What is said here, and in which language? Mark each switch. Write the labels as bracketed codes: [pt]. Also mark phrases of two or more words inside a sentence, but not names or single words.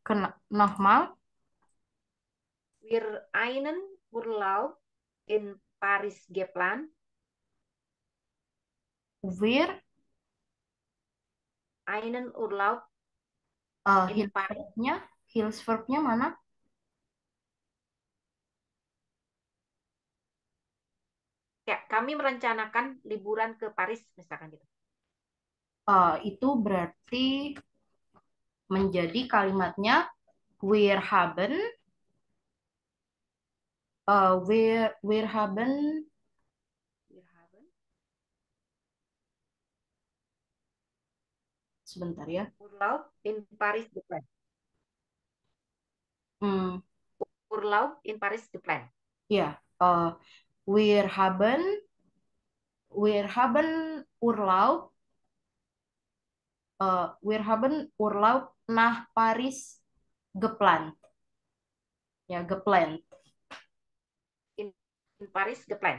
[de] Nochmal, Wir einen Urlaub in Paris geplant. wir, Einen Urlaub in Paris. [id] Hilfsverbnya, Hilfsverbnya mana? Ya, kami merencanakan liburan ke Paris, misalkan gitu. Itu berarti menjadi kalimatnya [de] wir haben, wir haben, Wir haben [id] sebentar ya. [de] Urlaub in Paris geplant. Hmm, Urlaub in Paris geplant. ya, wir haben Urlaub, wir haben Urlaub nach Paris geplant. Ya, geplant. In, in Paris geplant.